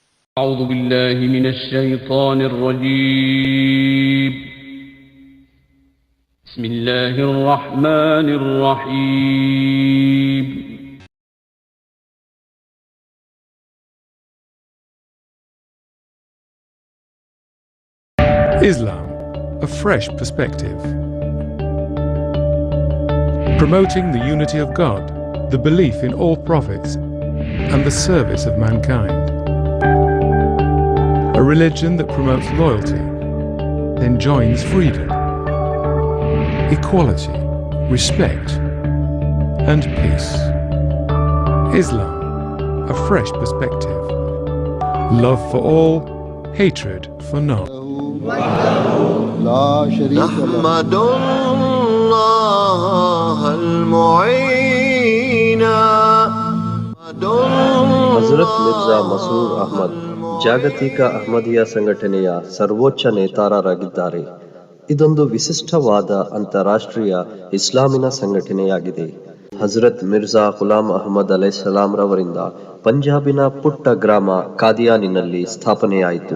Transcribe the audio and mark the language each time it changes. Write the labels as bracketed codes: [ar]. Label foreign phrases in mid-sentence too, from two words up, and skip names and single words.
[ar] أعوذ بالله من الشيطان الرجيم. بسم الله الرحمن الرحيم. [en] Islam, a fresh perspective. Promoting the unity of God, the belief in all prophets, and the service of mankind. A religion that promotes loyalty, enjoins freedom, equality, respect, and peace. Islam, a fresh perspective. Love for all, hatred for none. [ar] نحمد الله المعين. [kn] ಹಜರತ್ ಮಿರ್ಜಾ ಮಸೂರ್ ಅಹ್ಮದ್ ಜಾಗತಿಕ ಅಹ್ಮದಿಯಾ ಸಂಘಟನೆಯ ಸರ್ವೋಚ್ಚ ನೇತಾರರಾಗಿದ್ದಾರೆ. ಇದೊಂದು ವಿಶಿಷ್ಟವಾದ ಅಂತಾರಾಷ್ಟ್ರೀಯ ಇಸ್ಲಾಮಿನ ಸಂಘಟನೆಯಾಗಿದೆ. ಹಜರತ್ ಮಿರ್ಜಾ ಗುಲಾಂ ಅಹ್ಮದ್ ಅಲೈಹಿಸ್ಸಲಾಂ ರವರಿಂದ ಪಂಜಾಬಿನ ಪುಟ್ಟ ಗ್ರಾಮ ಕಾದಿಯಾನಿನಲ್ಲಿ ಸ್ಥಾಪನೆಯಾಯಿತು.